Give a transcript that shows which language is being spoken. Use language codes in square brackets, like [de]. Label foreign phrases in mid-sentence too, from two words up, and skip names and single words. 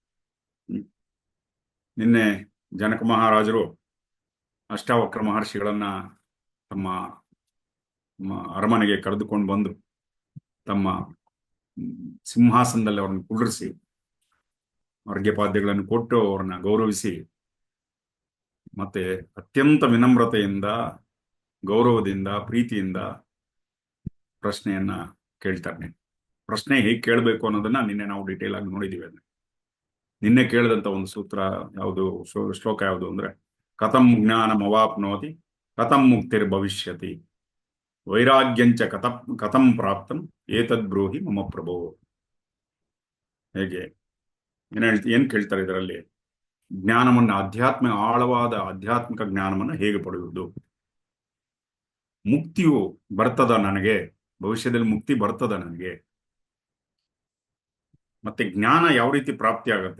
[kn] ನಿನ್ನೆ ಜನಕ ಮಹಾರಾಜರು ಅಷ್ಟಾವಕ್ರ ಮಹರ್ಷಿಗಳನ್ನ ತಮ್ಮ ಅರಮನೆಗೆ ಕರೆದುಕೊಂಡು ಬಂದು ತಮ್ಮ ಸಿಂಹಾಸನದಲ್ಲಿ ಅವ್ರನ್ನ ಕುಳ್ಳಿರಿಸಿ ಅರ್ಘ್ಯಪಾದ್ಯಗಳನ್ನು ಕೊಟ್ಟು ಅವ್ರನ್ನ ಗೌರವಿಸಿ ಮತ್ತೆ ಅತ್ಯಂತ ವಿನಮ್ರತೆಯಿಂದ ಗೌರವದಿಂದ ಪ್ರೀತಿಯಿಂದ ಪ್ರಶ್ನೆಯನ್ನ ಕೇಳ್ತಾರೆ. ಪ್ರಶ್ನೆ ಹೇಗೆ ಕೇಳಬೇಕು ಅನ್ನೋದನ್ನ ನಿನ್ನೆ ನಾವು ಡೀಟೇಲ್ ಆಗಿ ನೋಡಿದೀವಿ. ನಿನ್ನೆ ಕೇಳಿದಂತ ಒಂದು ಸೂತ್ರ ಯಾವುದು, ಶ್ಲೋಕ ಯಾವುದು ಅಂದ್ರೆ [sa] ಕಥಂ ಜ್ಞಾನಮವಾಪ್ನೋತಿ ಕಥಂ ಮುಕ್ತಿರ್ ಭವಿಷ್ಯತಿ ವೈರಾಗ್ಯಂಚ ಕಥಂ ಪ್ರಾಪ್ತಂ ಏತದ್ ಬ್ರೂಹಿ ಮಮ ಪ್ರಭೋ. [kn] ಹೇಗೆ ಏನ್ ಕೇಳ್ತಾರೆ ಇದರಲ್ಲಿ? ಜ್ಞಾನವನ್ನ ಆಳವಾದ ಆಧ್ಯಾತ್ಮಿಕ ಜ್ಞಾನವನ್ನ ಹೇಗೆ ಪಡೆಯುವುದು? ಮುಕ್ತಿಯು ಬರ್ತದ ನನಗೆ? ಭವಿಷ್ಯದಲ್ಲಿ ಮುಕ್ತಿ ಬರ್ತದ ನನಗೆ? ಮತ್ತೆ ಜ್ಞಾನ ಯಾವ ರೀತಿ ಪ್ರಾಪ್ತಿ ಆಗತ್ತೆ?